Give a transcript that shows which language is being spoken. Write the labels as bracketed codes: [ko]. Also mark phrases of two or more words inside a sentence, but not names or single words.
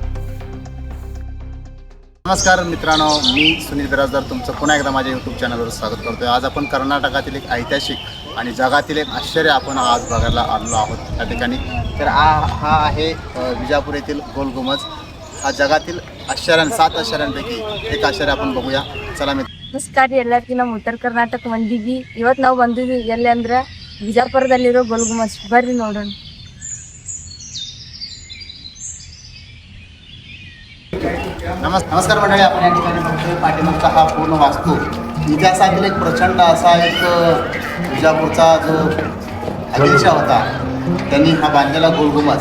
[mr] नमस्कार मित्रांनो, मी सुनील बिराजदार तुमचं पुन्हा एकदा माझ्या यूट्यूब चॅनलवर स्वागत करतोय। आज आपण कर्नाटकातील एक ऐतिहासिक आणि जगातील एक आश्चर्य आपण आज बघायला आलो आहोत त्या ठिकाणी। तर हा आहे विजापूर येथील गोल घुमट। हा जगातील 7 आश्चर्यांपैकी एक आश्चर्य आपण बघूया। चला [kn] ನಮಸ್ಕಾರ ಎಲ್ಲರಿಗೂ ನಮ್ಮ ಉತ್ತರ ಕರ್ನಾಟಕ ಮಂದಿಗೆ ಇವತ್ತು ನಾವು ಬಂದಿದ್ದೀವಿ ಎಲ್ಲಿ ಅಂದ್ರೆ ವಿಜಯಪುರದಲ್ಲಿರೋ ಗೋಲ್ ಗುಂಬಜ್ ಬರ್ರಿ ನೋಡೋಣ। [mr] नमस्कार मंडळी, आपण या ठिकाणी बघतोय पाठीमागचा हा पूर्ण वास्तू इतिहासातील एक प्रचंड असा एक विजापूरचा जो आदिलशाह होता त्यांनी हा बांधलेला गोल घुमट।